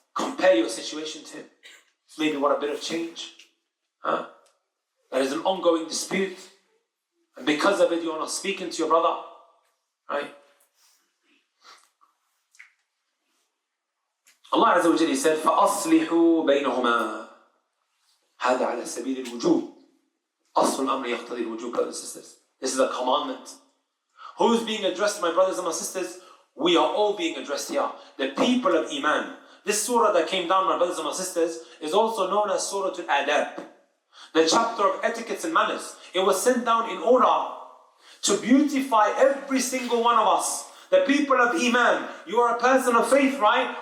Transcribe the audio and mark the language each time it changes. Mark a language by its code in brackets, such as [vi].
[en] Compare your situation to him. Maybe what a bit of change. Huh? There is an ongoing dispute. And because of it, you are not speaking to your brother. Right? Allah Azza wa Jalla said, [ar] فَأَصْلِحُوا بَيْنَهُمَا. هذا على سبيل الوجوب. أصل الأمر يقتضي الوجوب, [en] brothers and sisters. This is a commandment. Who is being addressed, my brothers and my sisters? We are all being addressed here. The people of Iman. This surah that came down, my brothers and my sisters, is also known as Surah Al-Adab. The chapter of etiquettes and manners. It was sent down in order to beautify every single one of us. The people of Iman, you are a person of faith, right?